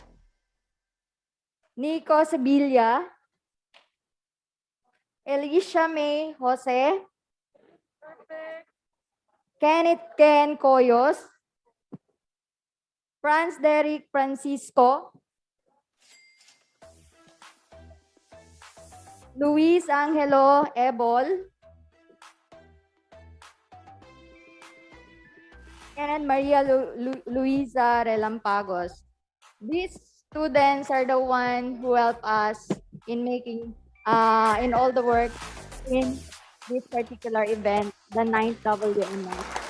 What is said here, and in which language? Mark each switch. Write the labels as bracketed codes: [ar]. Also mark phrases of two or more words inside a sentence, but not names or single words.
[en] Nico Sevilla, Elisha May Jose, Kenneth Ken Coyos, Franz Derek Francisco, Luis Angelo Ebol, and Maria Luisa Relampagos. These students are the one who help us in making in all the work in this particular event, the 9th WMS.